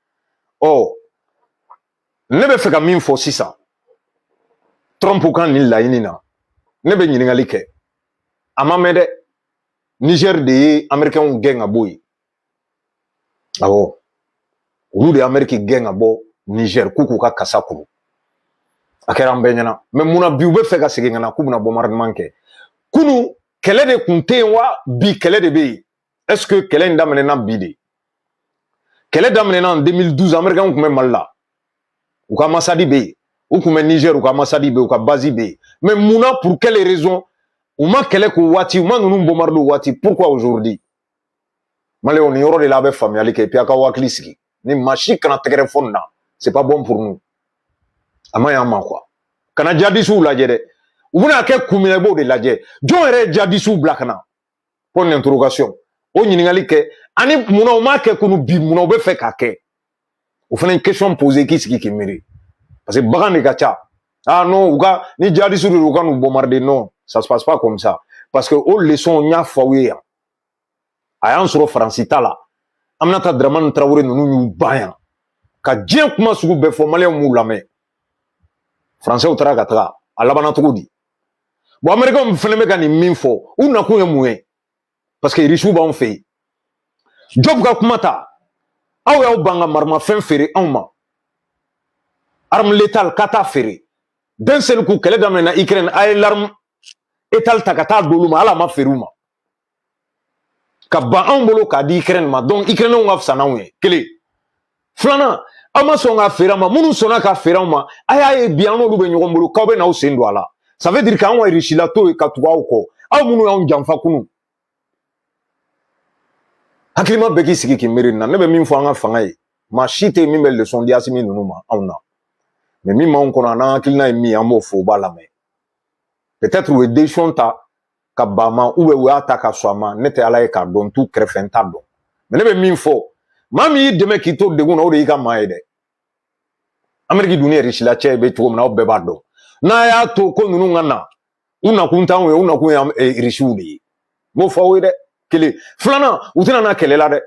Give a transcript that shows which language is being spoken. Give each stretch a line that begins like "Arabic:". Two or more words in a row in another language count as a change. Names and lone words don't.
Bambara: ne bɛ fɛ ka min fɔ sisan Trump kan nin laɲini na ne bɛ ɲininkali kɛ a ma mɛn dɛ Niger de ye américains gɛn ka bɔ yen awɔ olu de Amérique gɛn ka bɔ Niger k'u ka kasa kuru a kɛra an bɛɛ ɲɛna mais mun na bi u bɛ fɛ ka segin ka na k'u bɛna bombardement kɛ kunu kɛlɛ de kun tɛ yen wa bi kɛlɛ de bɛ yen est-ce que kɛlɛ in daminɛna bi de kɛlɛ daminɛna en 2012 américains tun bɛ Mali la u ka ambasade bɛ yen u tun bɛ Niger u ka ambasade bɛ yen u ka base bɛ yen mais mun na
French: pour quelle raison
Bambara: u ma kɛlɛ k'o waati u ma ninnu bombarder o waati
French: pourquoi aujourd'hui
Bambara: Malien ni yɔrɔ de la a bɛ faamuyali kɛ
French: et puis
Bambara: a ka hakili sigi ni maa si kana tɛgɛrɛ fɔ nin na
French: c'est pas bon pour nous
Bambara: a ma y'an ma quoi kana jihadistes lajɛ dɛ u bɛna kɛ kun min na i b'o de lajɛ jɔn yɛrɛ ye jihadistes bila ka na
French: point d'interrogation
Bambara: o ɲininkali kɛ ani munna u m'a kɛ kunu bi munna u bɛ fɛ k'a kɛ o fana ye
French: question posée
Bambara: k'i sigi k'i miiri parce que bagan de ka ca
French: ah non
Bambara: u ka ni jihadistes de u ka n'u bombarder
French: non ça se passe pas comme ça parce que
Bambara: o leçon n y'a fɔ aw ye yan a y'an sɔrɔ Faransi ta la Aminata Dramane Traoré ninnu y'u ban yan ka diɲɛ kuma sugu bɛɛ fɔ maliyɛnw m'u lamɛn Français taara ka taga a labanna cogo di bon américains fana bɛ ka nin min fɔ u nakun ye mun ye
French: parce que
Bambara: riches b'anw fɛ yen Job ka kuma ta aw y'aw ban ka marimafɛn feere anw ma
French: arme létale
Bambara: ka taa feere
French: d'un seul coup
Bambara: kɛlɛ daminɛna Ukraine a ye
French: l'arme létale
Bambara: ta ka taa d'olu ma hali a ma feere u ma ka ban anw bolo k'a di Ukraine ma donc Ukrainiens ka fisa n'anw ye kelen filanan aw ma sɔn k'a feere an ma minnu sɔnna k'a feere an ma a y'a ye bi an n'olu bɛ ɲɔgɔn bolo k'aw bɛ n'aw sen don a la
French: ça veut dire
Bambara: k'anw ka richilato ye ka tugu aw kɔ aw minnu y'anw janfa kunun hakilima bɛɛ k'i sigi k'i miiri nin na ne bɛ min fɔ an ka fanga ye maa si tɛ min bɛ leçon di Asimi ninnu ma anw na mais min m'anw kɔnɔ n'an hakilina ye min ye an b'o fɔ u b'a lamɛn peut-être u ye décision ta ka ban ma
French: ou bien
Bambara: u y'a ta ka sɔn a ma ne tɛ ala ye k'a dɔn t'u kɛrɛfɛ n t'a dɔn mais ne bɛ min fɔ Mami deme ki to de guna o de yi ka maa ye dɛ Amérique dun ye riche la cɛ bɛ cogo min na aw bɛɛ b'a dɔn n'a y'a to ko ninnu ka na u nakun t'anw ye u nakun ye richew de ye m'o fɔ aw ye dɛ kelen filanan u tɛna na kɛlɛ la dɛ